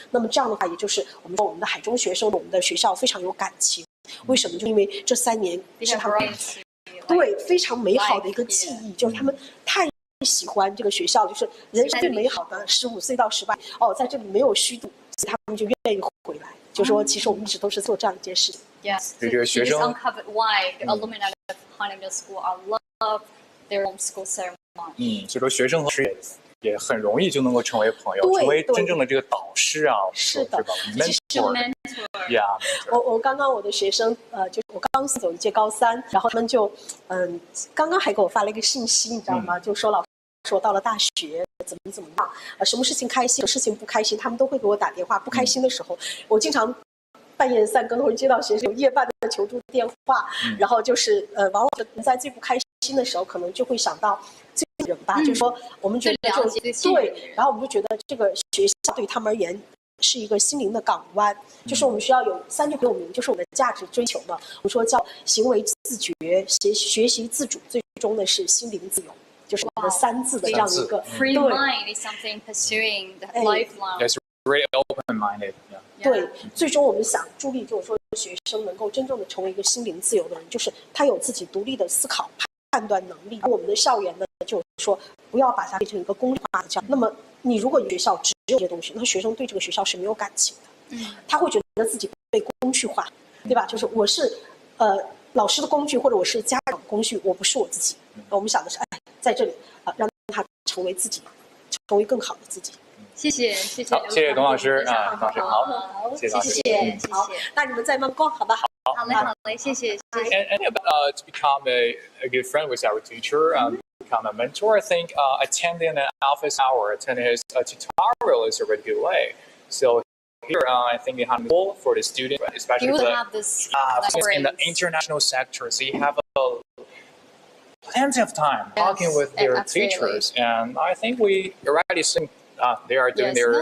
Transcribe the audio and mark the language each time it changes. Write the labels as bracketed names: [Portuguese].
[Chinese] 那么这样的话，也就是我们说我们的海中学生，我们的学校非常有感情。为什么？就因为这3年是他们对非常美好的一个记忆，就是他们太喜欢这个学校，就是人生最美好的15岁到18在这里没有虚度，所以他们就愿意回来。就说其实我们一直都是做这样一件事情。 [English] Yes, [Chinese] 对这个学生 [English] uncovered why the alumni of Hainan Middle School are love their homeschool so much. [Chinese] 所以说学生和老师也很容易就能够成为朋友，成为真正的这个导师啊，是的 [English] ，mentor。 Yeah， [Chinese] 我刚刚我的学生就是我刚走一届高3，然后他们就刚刚还给我发了一个信息，你知道吗？就说老师说到了大学怎么样什么事情开心，什么事情不开心，他们都会给我打电话。不开心的时候，我经常半夜3更会接到学生有夜半的求助电话，然后就是往往在最不开心的时候，可能就会想到这个人吧，就是说我们觉得对，然后我们就觉得这个学校对他们而言是一个心灵的港湾，就是我们需要有3句很有名，就是我们的价值追求嘛。我们说叫行为自觉、学习自主，最终的是心灵自由，就是我们的3字的这样的一个。 [English] Free mind is something pursuing the lifelong. Yes, very open-minded. [Chinese] 对，最终我们想助力，就是说学生能够真正的成为一个心灵自由的人，就是他有自己独立的思考、判断能力。而我们的校园呢，就是说不要把它变成一个功利化的教育。那么你如果学校只有这些东西，那学生对这个学校是没有感情的，他会觉得自己被工具化，对吧？就是我是老师的工具，或者我是家长的工具，我不是我自己。我们想的是，在这里让他成为自己，成为更好的自己。谢谢。好，谢谢董老师啊，董老师好，谢谢。好，那你们再慢逛，好吧？好嘞，谢谢。 [English] And to become a good friend with our teacher, become a mentor, I think attending an office hour, attending his tutorial is a really good way. So here, I think in Hainan Middle for the student, especially in the international sector, so you have plenty of time talking with their teachers, and I think we already see they are doing their.